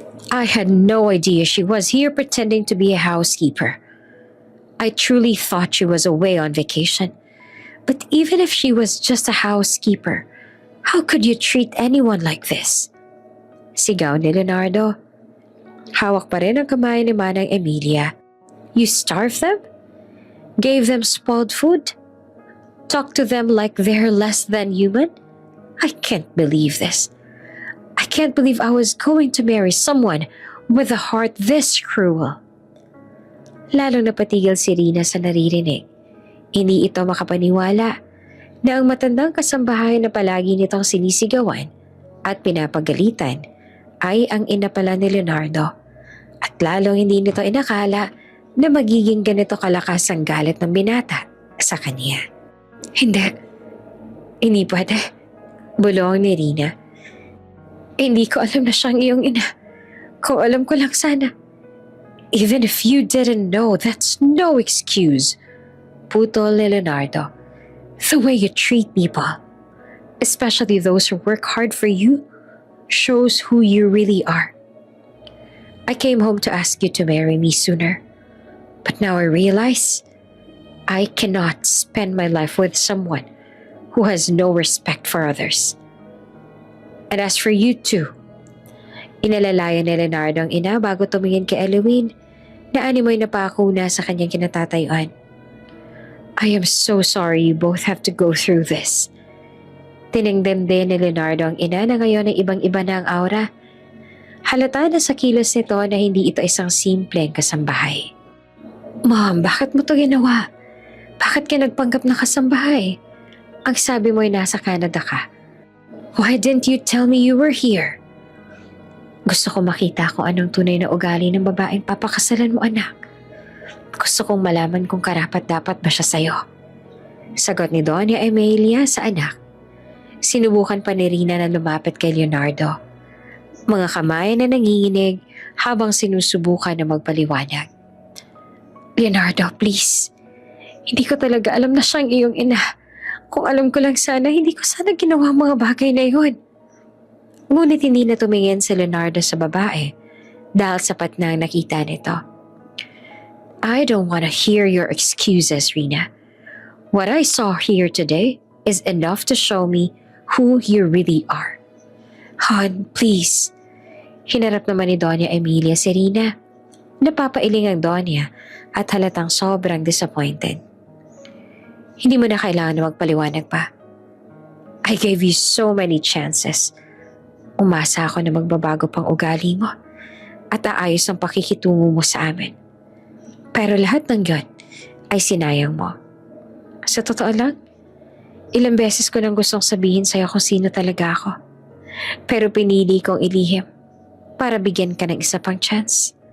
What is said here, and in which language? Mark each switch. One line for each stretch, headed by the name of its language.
English: I had no idea she was here pretending to be a housekeeper. I truly thought she was away on vacation. But even if she was just a housekeeper, how could you treat anyone like this?
Filipino: Sigaw ni Leonardo. Hawak pa rin ang kamay ni Manang Emilia.
English: You starved them? Gave them spoiled food? Talked to them like they're less than human? I can't believe this. I can't believe I was going to marry someone with a heart this cruel.
Filipino: Lalong napatigil si Rina sa naririnig. Hindi ito makapaniwala na ang matandang kasambahay na palagi nitong sinisigawan at pinapagalitan ay ang ina pala ni Leonardo. At lalong hindi nito inakala na magiging ganito kalakas ang galit ng binata sa kanya. Hindi pwede. Bulong ni Rina. Hindi ko alam na siyang iyong ina. Kung alam ko lang sana.
English: Even if you didn't know, that's no excuse.
Filipino: Putol ni Leonardo.
English: The way you treat people, especially those who work hard for you, shows who you really are. I came home to ask you to marry me sooner. But now I realize I cannot spend my life with someone who has no respect for others. And as for you two,
Filipino: inalalayan ni Leonardo ang ina bago tumingin kay Eloise na animoy napakuna sa kanyang kinatatayuan.
English: I am so sorry you both have to go through this.
Filipino: Tiningdem din ni Leonardo ang ina na ngayon ay ibang-iba na ang aura. Halata na sa kilos nito na hindi ito isang simpleng kasambahay.
English: Mom,
Filipino: bakit mo to ginawa? Bakit ka nagpanggap na kasambahay? Ang sabi mo ay nasa Canada ka.
English: Why didn't you tell me you were here?
Filipino: Gusto ko makita kung anong tunay na ugali ng babaeng papakasalan mo, anak. Gusto kong malaman kung karapat-dapat ba siya sa'yo. Sagot ni Doña Emilia sa anak. Sinubukan pa ni Rina na lumapit kay Leonardo. Mga kamay na nanginginig habang sinusubukan na magpaliwanag.
English: Leonardo, please.
Filipino: Hindi ko talaga alam na siyang iyong ina. Kung alam ko lang sana, hindi ko sana ginawa ang mga bagay na yun. Ngunit hindi na tumingin si Leonardo sa babae dahil sapat na ang nakita nito.
English: I don't want to hear your excuses, Rina. What I saw here today is enough to show me who you really are. Hon, please.
Filipino: Hinarap naman ni Doña Emilia si Rina. Napapailing ang Doña at halatang sobrang disappointed. Hindi mo na kailangan na magpaliwanag pa.
English: I gave you so many chances.
Filipino: Umasa ako na magbabago pang ugali mo at aayos ang pakikitungo mo sa amin. Pero lahat ng yon ay sinayang mo. Sa totoo lang, ilang beses ko nang gustong sabihin sa'yo kung sino talaga ako. Pero pinili kong ilihim para bigyan ka ng isa pang chance.